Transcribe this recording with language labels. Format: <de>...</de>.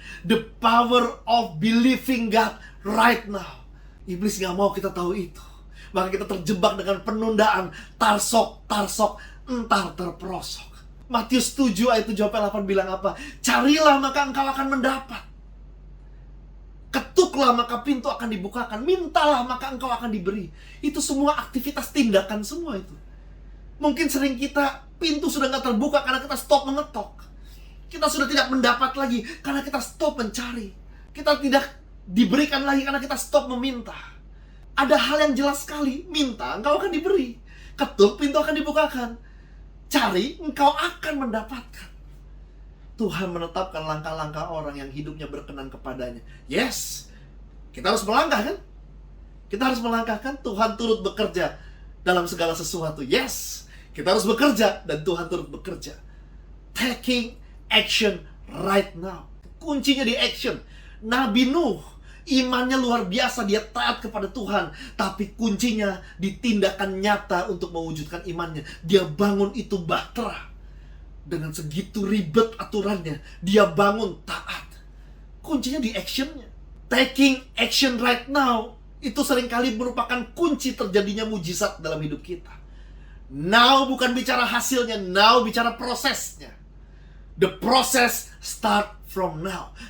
<en>The power of believing God right now.</en> <id>Iblis gak mau kita tahu itu. Maka kita terjebak dengan penundaan. Tarsok, entar terperosok. Matius 7 ayat 7-8 bilang apa? Carilah maka engkau akan mendapat. Ketuklah maka pintu akan dibukakan. Mintalah maka engkau akan diberi. Itu semua aktivitas tindakan semua itu. Mungkin sering kita pintu sudah gak terbuka karena kita stop mengetok. Kita sudah tidak mendapat lagi karena kita stop mencari. Kita tidak diberikan lagi karena kita stop meminta. Ada hal yang jelas sekali. Minta, engkau akan diberi. Ketuk, pintu akan dibukakan. Cari, engkau akan mendapatkan. Tuhan menetapkan langkah-langkah orang yang hidupnya berkenan kepadanya. Yes, kita harus melangkah kan? Kita harus melangkah kan? Tuhan turut bekerja dalam segala sesuatu. Yes, kita harus bekerja dan Tuhan turut bekerja.</id> <en>Taking action right now.</en> <id>Kuncinya di action. Nabi Nuh, imannya luar biasa, dia taat kepada Tuhan. Tapi kuncinya di tindakan nyata untuk mewujudkan imannya. Dia bangun itu bahtera. Dengan segitu ribet aturannya, dia bangun taat. Kuncinya di actionnya.</id> <en>Taking action right now,</en> <id>itu seringkali merupakan kunci terjadinya mujizat dalam hidup kita. Now bukan bicara hasilnya, now bicara prosesnya.</id> <en>The process start from now.</en>